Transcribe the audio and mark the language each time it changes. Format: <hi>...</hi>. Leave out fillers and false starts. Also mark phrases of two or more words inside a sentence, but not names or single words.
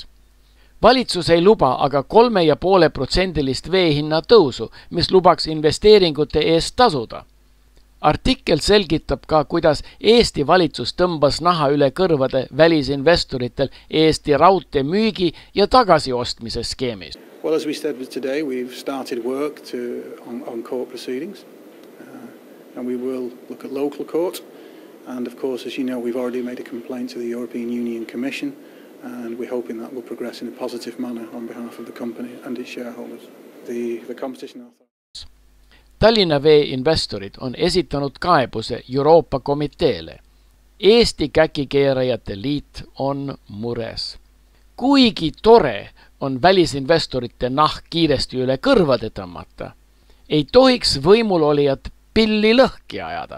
<et>Valitsus ei luba aga 3,5% veehinna tõusu, mis lubaks investeeringute eest tasuda. Artikkel selgitab ka, kuidas Eesti valitsus tõmbas naha üle kõrvade välisinvestoritel Eesti raudtee müügi ja tagasiostmise skeemis.</et> <en>Well, as we said today, we've started work on court proceedings and we will look at local court. And of course, as you know, we've already made a complaint to the European Union Commission and we're hoping that will progress in a positive manner on behalf of the company and its shareholders. The competition authority.</en> <et>Tallinna Vee investorid on esitanud kaebuse Euroopa komiteele. Eesti käkikeerajate liit on mures. Kuigi tore on välisinvestorite nahk kiiresti üle kõrvade tõmmata, ei tohiks võimulolijad pilli lõhki ajada.</et>